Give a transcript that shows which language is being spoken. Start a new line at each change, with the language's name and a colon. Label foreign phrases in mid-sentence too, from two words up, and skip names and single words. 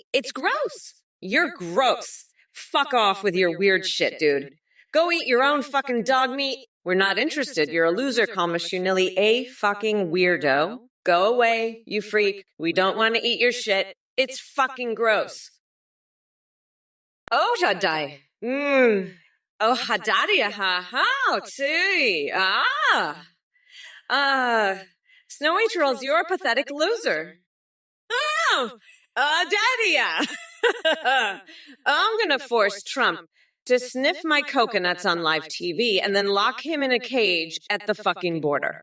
English: It's gross. You're gross. Fuck off with your weird shit, dude. Go eat your own fucking dog meat. We're not interested. You're a loser, Kamala2024, fucking weirdo. Go away, you freak. We don't want to eat your shit. It's fucking gross. Oh, Jadai. Oh, Hadadia, ha, too. Snowy Trolls, you're a pathetic loser. Oh, Daddy. I'm gonna force Trump to sniff my coconuts on live TV and then lock him in a cage at the fucking border.